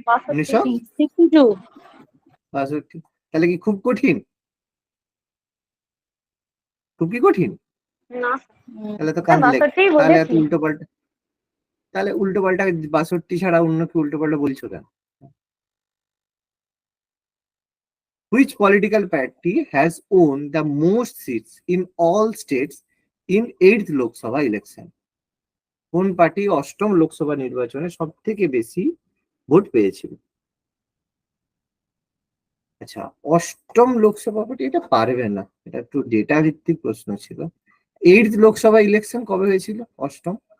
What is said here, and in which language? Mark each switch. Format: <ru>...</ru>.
<bn>1962। তাহলে কি খুব কঠিন? খুব কি কঠিন? না তাহলে তো কাঁদলে, 62 তাহলে এত বলেছি। উল্টো পাল্টা, তাহলে উল্টো পাল্টা 62 ছাড়া অন্য কি উল্টো পাল্টা বলছো কেন?</bn> <en>Which political party has won the most seats in all states in 8th Lok Sabha election?</en> <bn>কোন পার্টি অষ্টম লোকসভা নির্বাচনে সব থেকে বেশি ভোট পেয়েছিল? আচ্ছা, অষ্টম লোকসভা পার্টি, এটা পারবে না, এটা একটু ডেটা ভিত্তিক প্রশ্ন ছিল। 8th লোকসভা ইলেকশন কবে হয়েছিল অষ্টম?</bn>